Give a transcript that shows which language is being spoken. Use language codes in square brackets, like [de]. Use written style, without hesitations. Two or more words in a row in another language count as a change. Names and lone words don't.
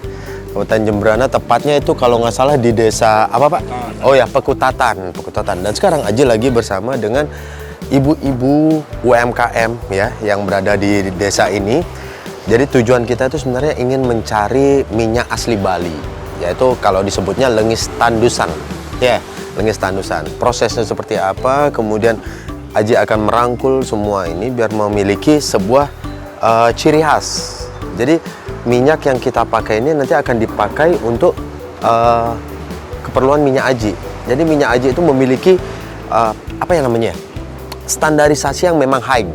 [id] Kabupaten Jembrana, tepatnya itu kalau nggak salah di desa apa Pak? Oh ya, Pekutatan. Dan sekarang Haji lagi bersama dengan ibu-ibu UMKM ya, yang berada di desa ini. Jadi tujuan kita itu sebenarnya ingin mencari minyak asli Bali, yaitu kalau disebutnya [ban] lengis tandusan [id] ya. [ban] Lengis tandusan, [id] prosesnya seperti apa, kemudian Haji akan merangkul semua ini biar memiliki sebuah ciri khas. Jadi minyak yang kita pakai ini nanti akan dipakai untuk keperluan minyak Haji. Jadi minyak Haji itu memiliki apa yang namanya, standarisasi yang memang high.